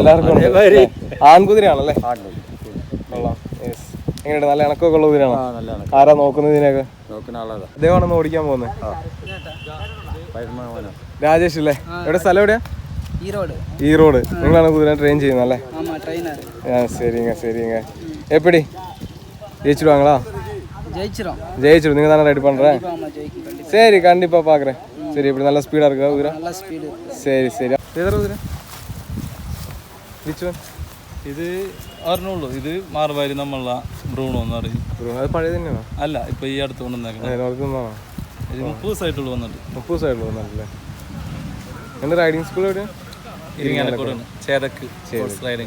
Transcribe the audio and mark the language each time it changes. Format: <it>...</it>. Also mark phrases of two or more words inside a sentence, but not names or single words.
<ml>എല്ലാവർക്കും. ആൺകുതിരയാണല്ലേ? കൊള്ളാം. യെസ്. എങ്ങനെയുണ്ട്? നല്ല ഇണക്കൊക്കെ ഉള്ള കുതിരയാണോ? ആരാ നോക്കുന്നത് ഇതിനൊക്കെ? നോക്കുന്ന ആളാ. അദ്ദേഹമാണെന്ന് ഓടിക്കാൻ പോകുന്നത്. രാജേഷ് അല്ലേ? എവിടെ സ്ഥലം എവിടെയാ? ഈറോഡ്. നിങ്ങളാണ് കുതിര ട്രെയിൻ ചെയ്യുന്നത് അല്ലേ?</ml> <ta>சரிங்க. எப்படி ஜெயிச்சிடுவாங்களா? ஜெயிச்சிடும். நீங்கள் தானே ரைடு பண்ணுறேன்? சரி, கண்டிப்பாக பார்க்குறேன். சரி, இப்படி நல்லா ஸ்பீடாக இருக்கா குதிரை? சரி. எதிர குதிரை?</ta> <en>which one?</en> <ml>ഇത് അറിഞ്ഞുള്ളൂ. ഇത് മാർവാരി നമ്മള ബ്രൂണോ എന്ന് പറയും. അത് പഴയ തന്നെയാണോ? അല്ല, ഇപ്പൊ ഈ അടുത്ത് കൊണ്ടുവന്നേക്കണേ. ഇത് 30 ദിവസമായിട്ടുള്ളൂ വന്നിട്ട്. 30 ദിവസമായിട്ടുള്ളൂ വന്നിട്ടല്ലേ? എൻ്റെ</ml> <en>riding school</en> <ml>എവിടെയാണ്? ഇരിങ്ങാലക്കുടയാണ്. ചേതക്ക് സ്പോർട്സ് റൈഡിങ്.</ml>